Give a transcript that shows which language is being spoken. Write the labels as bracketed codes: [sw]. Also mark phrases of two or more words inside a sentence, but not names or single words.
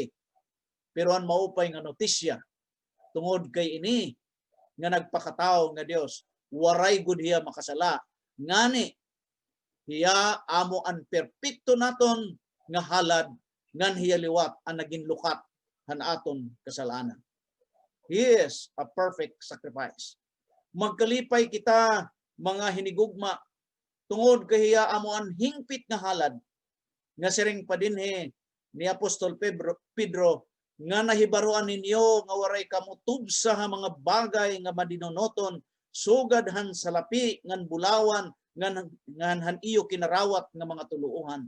[war] Pero ang maupay nga notisya, tungod kay ini nga nagpakatao nga Dios, waray gud hiya makasala. Ngani hiya amo ang perpekto naton nga halad ngan hiya liwat ang naging lukat han aton kasalanan. [en] He is a perfect sacrifice. [war] Magkalipay kita mga hinigugma tungod kay hiya amo ang hingpit nga halad nga siring pa dinhi ni Apostol Pedro nga nahibaruan ninyo nga waray kamo tubsa ha mga bagay nga madinonoton sugad han salapi ngan bulawan ngan han iyo kinarawat nga mga tuluuhan.